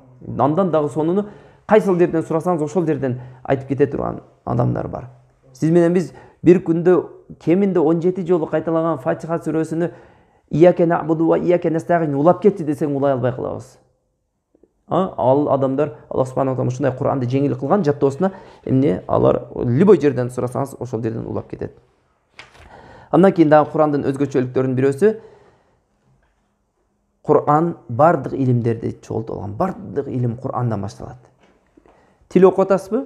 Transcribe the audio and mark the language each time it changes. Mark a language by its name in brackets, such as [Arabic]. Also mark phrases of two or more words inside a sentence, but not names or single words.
[Kyrgyz] Андан дагы сонуну кайсыл жерден сурасаңыз, ошол жерден айтып кете турган адамдар бар. Сиз менен биз бир күндө кеминде 17 жолу кайталаган Фатиха сүрөсүнү [Arabic] إياك نعبد وإياك نستعين [Kyrgyz] улап кетти десең улай албай калабыз. Ал адамдар [Arabic] الله سبحانه وتعالى [Kyrgyz] ушундай Кур'анды жеңил кылган, жаттоосуна эмне алар любой жерден сурасаңыз ошол жерден улап кетет. Андан кийин дагы Кур'андын өзгөчөлүктөрүнүн бирөөсү, Кур'ан бардык илимдерди чогултуп алган. Бардык илим Кур'андан башталат. Тил окуп атасызбы?